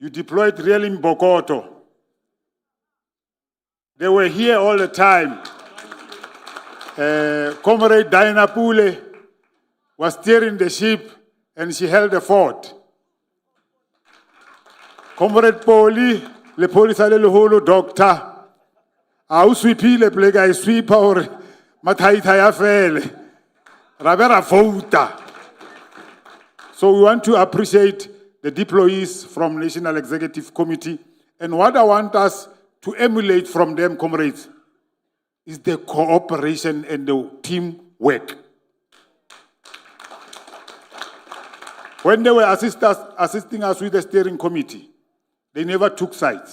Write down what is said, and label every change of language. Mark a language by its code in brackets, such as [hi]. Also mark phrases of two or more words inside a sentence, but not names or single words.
[en] You deployed real in Bokoto. They were here all the time. Comrade Diana Pule was steering the ship and she held the fort. Comrade Poli, [st] le police a le leholo doctor. A o sweepile plega e sweepa hore mathaitha ya fele. Ra be ra vouta. [en] So we want to appreciate the deployees from National Executive Committee. And what I want us to emulate from them, comrades, is the cooperation and the teamwork. When they were assisting us with the steering committee, they never took sides.